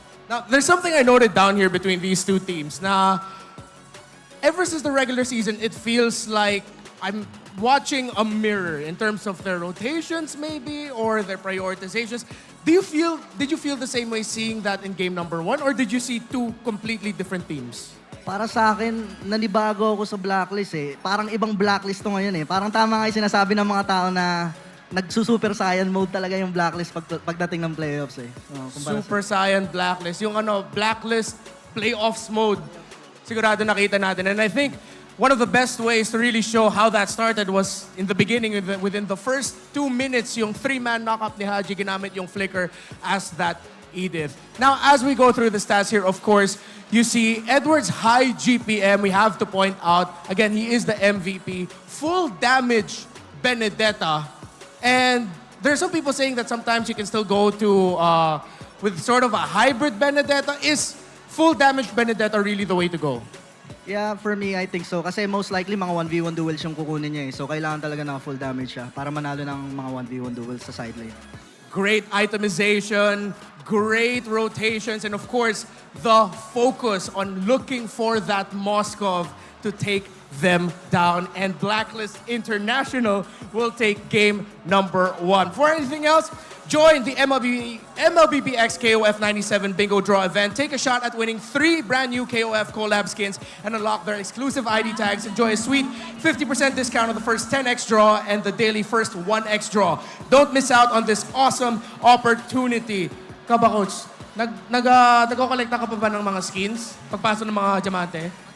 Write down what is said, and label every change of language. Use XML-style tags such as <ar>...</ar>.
<en>Now, there's something I noted down here between these two teams na ever since the regular season, it feels like I'm watching a mirror in terms of their rotations maybe or their prioritizations. Did you feel the same way seeing that in game number 1 or did you see two completely different teams?</en> <tl>Para sa akin, nanibago ako sa Blacklist eh. Parang ibang Blacklist to ngayon eh. Parang tama nga yung sinasabi ng mga tao na nagsusuper Saiyan mode talaga yung Blacklist pagdating ng playoffs eh. Super Saiyan Blacklist. Yung Blacklist playoffs mode. Sigurado nakita natin.</tl> <en>And I think one of the best ways to really show how that started was in the beginning, within the first 2 minutes, yung 3-man knock-up ni Haji,</en> <tl>ginamit yung</tl> <en>flicker as that Edith. Now, as we go through the stats here, of course, you see Edward's high GPM. We have to point out, again, he is the MVP. Full damage Benedetta. And there's some people saying that sometimes you can still go to, with sort of a hybrid Benedetta. Is full damage Benedetta really the way to go? Yeah, for me, I think so.</en> <tl>Kasi most likely, mga 1v1 duels yung kukunin niya eh. So, kailangan talaga ng full damage siya para manalo ng mga 1v1 duels sa side lane.</tl> <en>Great itemization, great rotations, and of course, the focus on looking for that Moskov to take them down. And Blacklist International will take game number 1. For anything else, join the MLBBX KOF 97 Bingo Draw event. Take a shot at winning 3 brand new KOF collab skins and unlock their exclusive ID tags. Enjoy a sweet 50% discount on the first 10x draw and the daily first 1x draw. Don't miss out on this awesome opportunity.</en> <tl>Kaba, Coach, nag-collect ka pa ba ng mga skins pagpasok ng mga diamante?</tl>